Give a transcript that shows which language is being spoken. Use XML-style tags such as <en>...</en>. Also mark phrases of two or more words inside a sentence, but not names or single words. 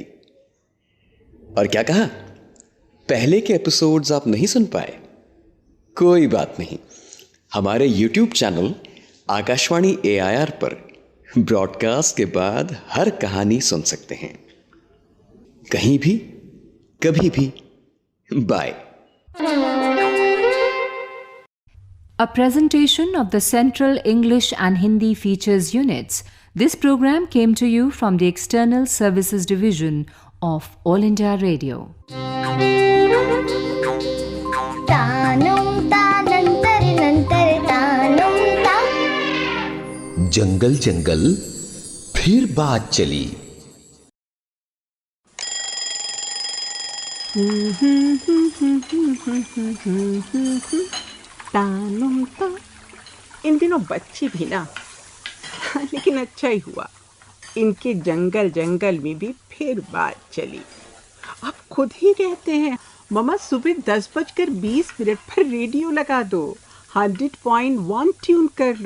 <hi>और क्या कहा, पहले के एपिसोड्स आप नहीं सुन पाए? कोई बात नहीं, हमारे YouTube चैनल आकाशवाणी AIR पर ब्रॉडकास्ट के बाद हर कहानी सुन सकते हैं, कहीं भी, कभी भी। बाय।</hi> <en>A presentation of the Central English and Hindi Features Units. This program came to you from the External Services Division of All India Radio. तानुम तानंतर नंतर तानुम ता।</en> <hi>जंगल जंगल फिर बात चली। तानुम ता। इन दिनों बच्चे भी ना, लेकिन अच्छा ही हुआ, इनके जंगल जंगल में भी फिर बात चली। अब खुद ही कहते हैं, मम्मा सुबह 10:20 पर रेडियो लगा दो, 100.1 ट्यून कर लो।</hi>